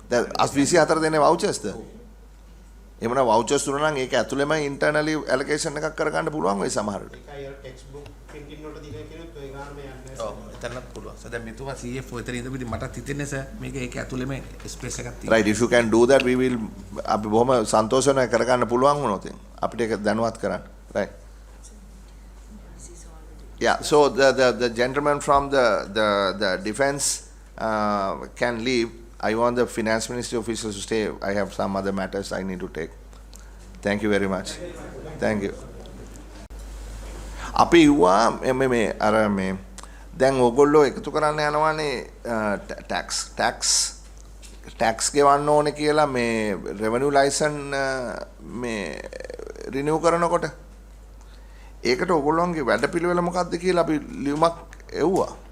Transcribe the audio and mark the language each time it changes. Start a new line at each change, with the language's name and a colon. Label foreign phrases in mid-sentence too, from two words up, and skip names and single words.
Sinhala: දැන් 24 දෙන්නේ වවුචර්ස්ද? එහෙමනම් වවුචර්ස් දුන්නා නම් ඒක ඇතුළෙම
English: internally allocation
Sinhala: එකක් කරගන්න පුළුවන් වෙයි සමහරවිට. ඒකයි
English: text book printing
Sinhala: වලට දින කියනොත් ඔය ගානම යන්නේ. ඔව් එතනත් පුළුවන්. සර් දැන් මෙතුමා CFO එතන ඉඳපිට මටත් හිතෙන්නේ සර් මේක ඒක ඇතුළෙම ස්පේස් එකක් තියෙනවා.
English: Right, if you can do that we will
Sinhala: අපි බොහොම සන්තෝෂ වෙනවා කරගන්න පුළුවන් වුණොත් අපිට ඒක දැනුවත් කරන්න.
English: Right. Yeah, so the gentleman from the defense can leave. I want the finance ministry officials to stay. I have some other matters I need to take. Thank you very much. Thank you.
Sinhala: අපි යුවා මේ අර මේ දැන් ඕගොල්ලෝ එකතු කරන්න යනවානේ ටැක්ස් ගෙවන්න ඕනේ කියලා මේ
English: revenue license
Sinhala: මේ රිනිව් කරනකොට ඒකට ඕගොල්ලෝන්ගේ වැඩපිළිවෙල මොකක්ද කියලා අපි ලියුමක් එව්වා.